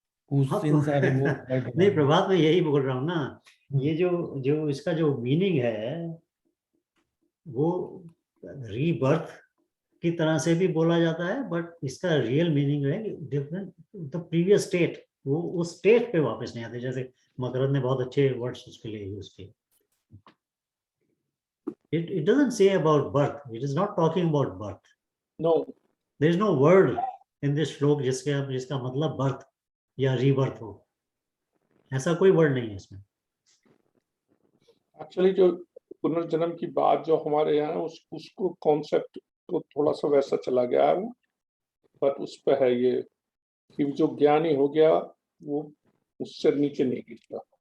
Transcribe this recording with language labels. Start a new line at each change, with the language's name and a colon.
Hindi: नहीं प्रभात, मैं यही बोल रहा हूँ ना, ये जो इसका जो मीनिंग है वो रीबर्थ की तरह से भी बोला जाता है, बट इसका रियल मीनिंग है
English: different the previous state,
Hindi: वो उस स्टेट पे वापस नहीं आते। जैसे मकरंद ने बहुत अच्छे वर्ड्स उसके लिए यूज किए।
English: It doesn't say about birth. It is not talking about birth. No. There is no word in this
Hindi: श्लोक जिसका मतलब birth या rebirth हो, ऐसा कोई वर्ड नहीं है इसमें। एक्चुअली जो पुनर्जन्म की बात जो हमारे यहाँ उसको कॉन्सेप्ट तो थोड़ा सा वैसा चला गया है, पर उस पे है ये कि जो ज्ञानी हो गया वो उससे नीचे नहीं गिरता।